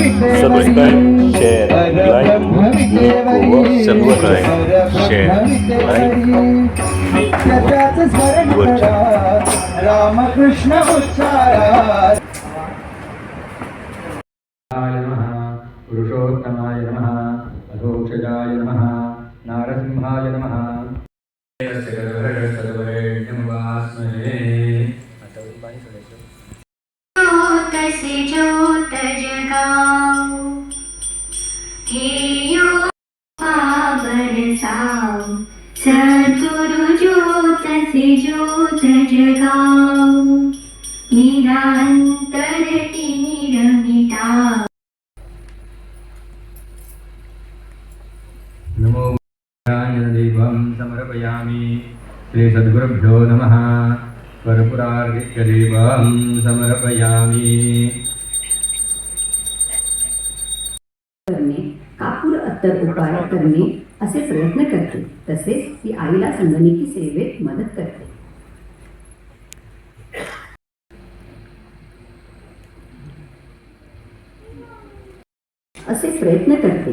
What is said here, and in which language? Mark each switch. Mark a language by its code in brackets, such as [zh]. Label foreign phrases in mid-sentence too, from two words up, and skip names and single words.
[en] subscribe share like व subscribe share like [mr] रामकृष्ण उच्चारा [sa] पुरुषोत्तमाय नमः अधोक्षजाय नमः नारसिंहाय नमः [hi] से ज्योत जगाओ हे योग बरसाओ सद्गुरु ज्योत से ज्योत जगाओ निरंतर तिमिर मिटाओ। [sa] नमो देवं समर्पयामि। श्री सद्गुरुभ्यो नमः। कर्पूरार्घ्य देवं समर्पयामि। [mr] करणे, कापूर अत्तर उपाय करणे असे प्रयत्न करते. तसेच ती आईला संगणकी सेवेत मदत करते. असे प्रयत्न करते.